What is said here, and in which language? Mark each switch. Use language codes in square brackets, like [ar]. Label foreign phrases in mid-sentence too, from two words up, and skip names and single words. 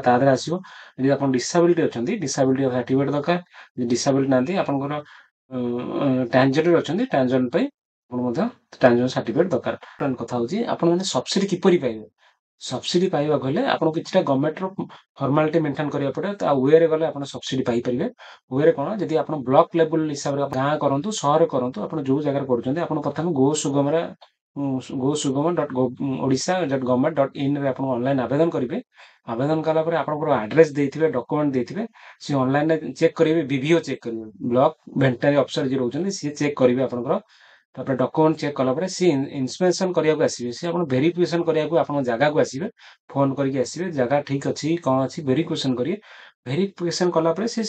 [or] ତା ଦେହରେ ଆସିବ ଯଦି ଆପଣ ଡିସାବିଲିଟି ଅଛନ୍ତି [en] disability certificate [or] ଦରକାର ଯଦି ଡିସାବିଲିଟି ନାହାନ୍ତି ଆପଣଙ୍କର ଟ୍ରାନ୍ସଜେଣ୍ଡର ଅଛନ୍ତି ଟ୍ରାନ୍ସଜେଣ୍ଡର ପାଇଁ ଆପଣ ମଧ୍ୟ [en] transgender certificate [or] ଦରକାର କଥା ହଉଛି ଆପଣ ମାନେ ସବସିଡି କିପରି ପାଇବେ ସବସିଡି ପାଇବାକୁ ହେଲେ ଆପଣଙ୍କୁ କିଛିଟା ଗଭର୍ଣ୍ଣମେଣ୍ଟର [en] formality maintain [or] କରିବାକୁ ପଡେ ତା ୱେରେ ଗଲେ ଆପଣ ସବସିଡି ପାଇପାରିବେ ୱେରେ କଣ ଯଦି ଆପଣ [en] block level [or] ହିସାବରେ ଗାଁ କରନ୍ତୁ ସହର କରନ୍ତୁ ଆପଣ ଯୋଉ ଜାଗାରେ କରୁଛନ୍ତି ଆପଣ ପ୍ରଥମେ ଗୋ ସୁଗମରେ go.sugaman.odisha.government.in ରେ ଆପଣ ଅନଲାଇନ ଆବେଦନ କରିବେ ଆବେଦନ କଲା ପରେ ଆପଣଙ୍କର ଆଡ୍ରେସ ଦେଇଥିବେ ଡକ୍ୟୁମେଣ୍ଟ ଦେଇଥିବେ ସେ ଅନଲାଇନରେ ଚେକ୍ କରିବେ BVO ଚେକ୍ କରିବେ [en] block veterinary officer [or] ଯିଏ ରହୁଛନ୍ତି ସିଏ ଚେକ୍ କରିବେ ଆପଣଙ୍କର ତାପରେ [en] document check [or] କଲା ପରେ ସିଏ ଇନ୍ସପେକ୍ସନ କରିବାକୁ ଆସିବେ ସିଏ ଆପଣ ଭେରିଫିକେସନ କରିବାକୁ ଆପଣଙ୍କ ଜାଗାକୁ ଆସିବେ ଫୋନ କରିକି ଆସିବେ ଜାଗା ଠିକ ଅଛି କଣ ଅଛି ଭେରିଫିକେସନ କରିବେ ଭେରିଫିକେସନ କଲା ପରେ ସେ